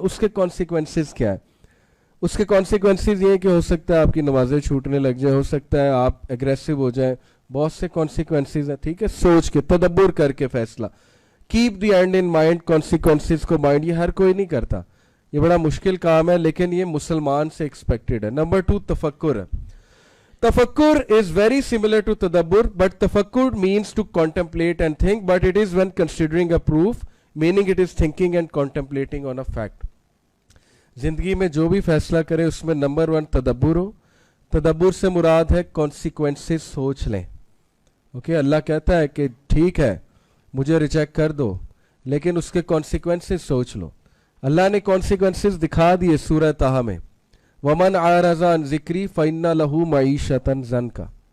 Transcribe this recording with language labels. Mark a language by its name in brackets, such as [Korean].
[Urdu] اس کے کانسیکوینسز کیا ہے؟ اس کے کانسیکوینسز یہ کہ ہو سکتا ہے آپ کی نمازیں چھوٹنے لگ جائیں, ہو سکتا ہے آپ اگریسو ہو جائیں, بہت سے کانسیکوینسز ہیں. ٹھیک ہے, سوچ کے تدبر کر کے فیصلہ. [English] keep the end in mind, [Urdu] consequences کو مائنڈ, یہ ہر کوئی نہیں کرتا, یہ بڑا مشکل کام ہے لیکن یہ مسلمان سے ایکسپیکٹڈ ہے. نمبر 2 تفکر ہے. [English] تفکر is very similar to تدبر, but تفکر means to contemplate and think, but it is when considering a proof, meaning it is thinking and contemplating on a fact. [Urdu] زندگی میں جو بھی فیصلہ کرے اس میں نمبر 1 تدبر ہو. تدبر سے مراد ہے کانسیکوینسز سوچ لیں. اوکے, اللہ کہتا ہے کہ ٹھیک ہے مجھے ریجیکٹ کر دو لیکن اس کے کانسیکوینسز سوچ لو. اللہ نے کانسیکوینسز دکھا دیے سورہ طٰہٰ میں, [Arabic] وَمَنْ أَعْرَضَ عَنْ ذِكْرِي فَإِنَّ لَهُ مَعِيشَةً ضَنْكَ.